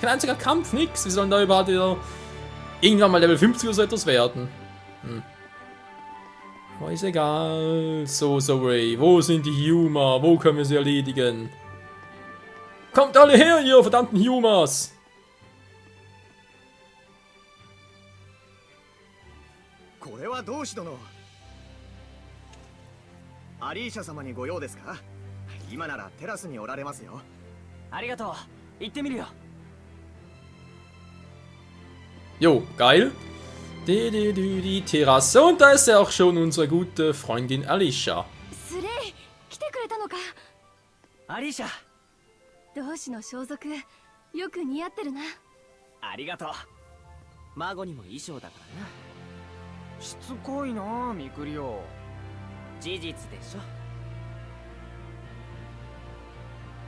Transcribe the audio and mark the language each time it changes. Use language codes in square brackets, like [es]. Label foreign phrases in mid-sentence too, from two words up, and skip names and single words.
[de] Kein einziger Kampf, nix. Wie sollen da überhaupt wieder irgendwann mal Level 50 oder so etwas werden? Aber ist egal. So, Ray. Wo sind die Huma? Wo können wir sie erledigen? Kommt alle her, ihr verdammten Humas! [ja] これは同志殿。アリーシャ様にご用ですか？今ならテラスにおられますよ。ありがとう。行ってみるよ。 [de] Jo, geil. Die Terrasse. Und da ist ja auch schon unsere gute Freundin Alicia. [ja] スレイ、来てくれたのか。アリーシャ。同志の装束、よく似合ってるな。ありがとう。孫にも衣装だからな。しつこいな、ミクリオ。事実でしょ。